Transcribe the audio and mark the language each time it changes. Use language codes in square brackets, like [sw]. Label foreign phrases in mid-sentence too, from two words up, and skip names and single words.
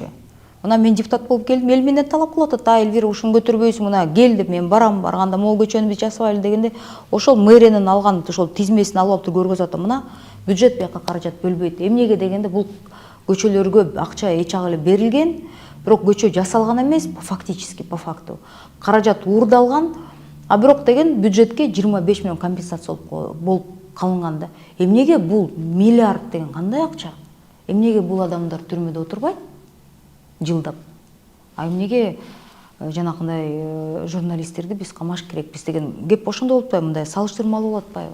[ky] Мына мен депутат болуп келдим, эл менден талап кылып атат. Элвира ушуну көтөрбөйсүң, мына кел деп мен барганда могул көчөнү биз жасабайлы дегенде, ошол мэриянын алган ошол тизмесин алып туруп көргөзүп атам. Мына бюджет бияка каражат бөлбөйт. Эмнеге дегенде бул көчөлөргө акча эч ак эле берилген, бирок көчө жасалган эмес, [ru] фактически по факту. [ky] Каражат урдалган, а бирок деген бюджетке 25 миллион компенсация болуп калынган да. Эмнеге бул миллиард деген кандай акча? Эмнеге бул адамдар түрмөдө отурбайт? Жылдап. А эмнеге жанакындай журналисттерди биз камаш керекпиз деген кеп ошондо болуп атпайбы, мындай салыштырмалуу болуп атпайбы?